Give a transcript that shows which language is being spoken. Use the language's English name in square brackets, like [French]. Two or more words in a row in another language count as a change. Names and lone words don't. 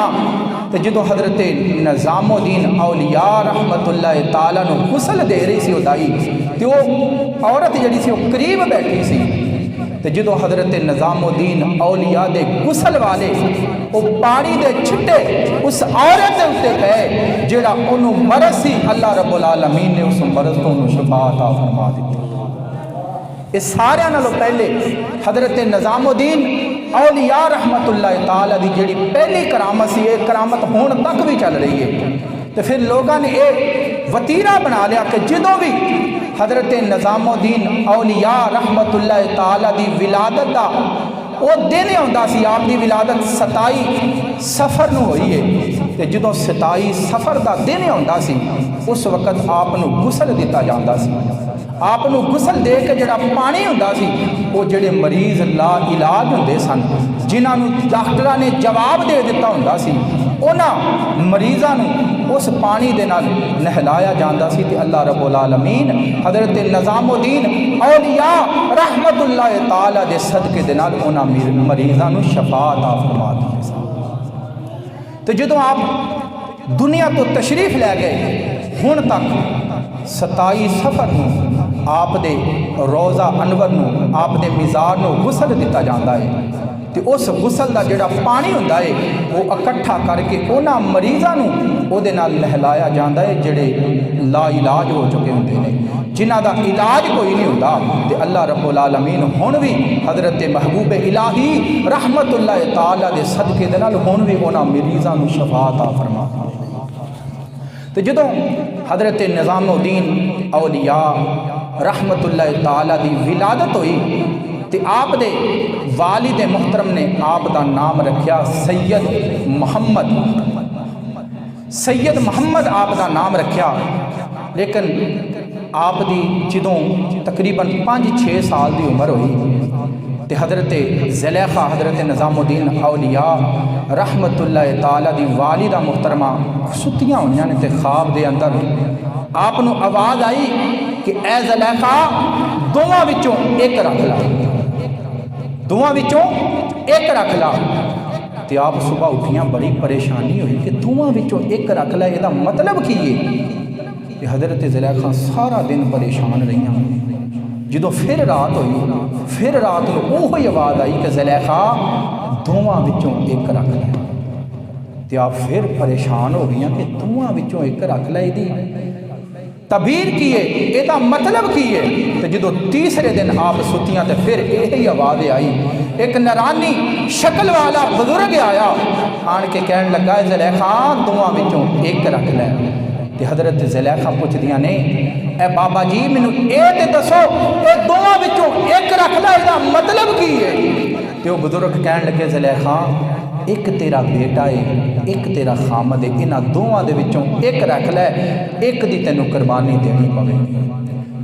[Punjabi] تو جدوں حضرت نظام الدین اولیاء رحمۃ اللہ تعالیٰ نوں غسل دے رہی سی دائی، تو او عورت جیہڑی سی او قریب بیٹھی سی. تو جدوں حضرت نظام الدین اولیاء دے غسل والے او پانی دے چھٹے اس عورت کے اتے پئے جیہڑا اونہاں نے مرض سی, اللہ ربّ العالمین نے اس مرض توں اونہاں نے شفا عطا فرما دتی. اس ساریاں نالوں پہلے حضرت نظام الدین اولیاء رحمۃ اللہ تعالیٰ دی جیہڑی پہلی کرامت سی، ایہہ کرامت ہن تک بھی چل رہی ہے. تو فیر لوکاں نے اک وطیرہ بنا لیا کہ جدوں بھی حضرت نظام الدین اولیاء رحمۃ اللہ تعالیٰ دی ولادت کا او دن آؤندا سی، آپ دی ولادت 27 صفر نوں ہوئی ہے. تو جدوں 27 صفر کا دن آؤندا سی اس وقت آپ نوں غسل دتا جاندا سی. آپ نوں غسل دے کے جیہڑا پانی ہوندا سی او جیہڑے مریض لاعلاج ہوندے سن، جنہاں نوں ڈاکٹراں نے جواب دے دتا ہوندا سی، اونہاں مریضاں نوں اس پانی دے نال نہلایا جاندا سی. تے اللہ ربّ العالمین حضرت نظام الدین اولیاء رحمۃ اللہ تعالیٰ دے صدقے دے نال اونہاں مریضاں نوں شفا عطا فرما دیندے سن. تو جدوں آپ دنیا توں تشریف لے گئے ہن تک 27 صفر نوں آپ دے روضہ انور نوں آپ دے مزار نوں غسل دتا جاتا ہے. تو اس غسل کا جیہڑا پانی ہوندا ہے او اکٹھا کر کے اونہاں مریضاں نوں اوہدے نال نہلایا جاتا ہے جیہڑے لاعلاج ہو چکے ہوندے نے، جنہاں دا علاج کوئی نہیں ہوندا. تو اللہ ربّ العالمین ہن بھی حضرت محبوب الٰہی رحمۃ اللہ تعالیٰ دے صدقے دے نال ہن بھی اونہاں مریضاں نوں شفا عطا فرما. تو جدوں حضرت نظام الدین اولیاء رحمۃ اللہ تعالیٰ دی ولادت ہوئی تو آپ دے والد محترم نے آپ دا نام رکھا سید محمد. سید محمد آپ دا نام رکھا، لیکن آپ دی جدوں تقریباً 5-6 سال کی عمر ہوئی تو حضرت زلیخا حضرت نظام الدین اولیاء رحمۃ اللہ تعالیٰ دی والدہ محترمہ ستیاں ہوئیاں نے تے خواب دے اندر آپ نوں آواز آئی کہ اے زلیخا دوواں وچوں اک رکھ لا، دوواں وچوں اک رکھ لا. تو آپ صبح اٹھیاں، بڑی پریشانی ہوئی کہ دوواں وچوں اک رکھ لا، اسدا مطلب کی ہے. حضرت زلیخا سارا دن پریشان رہی۔ جدوں فیر رات ہوئی، فیر رات کو وہی آواز آئی کہ زلیخا دوواں وچوں اک رکھ لا. تو آپ فیر پریشان ہو گئی کہ دوواں وچوں اک رکھ لا، اسدی تعبیر کی ہے، اسکا مطلب کی ہے. تو جدوں تیجے دن آپ ستیاں تو فیر یہی آواز آئی، اک نورانی شکل والا بزرگ آیا، آن کے کہن لگا زلیخا دوواں وچوں اک رکھ لے. تو حضرت زلیخا پچھدیاں نے اے بابا جی مینوں ایہہ تو دسو ایہہ دوواں وچوں اک رکھ لا، اسکا مطلب کی ہے? تو بزرگ کہن لگے زلیخا اک تیرا بیٹا ہے اک تیرا خاوند ہے، ایہناں دوواں دے وچوں اک رکھ لے، اک دی تینوں قربانی دینی پوے گی.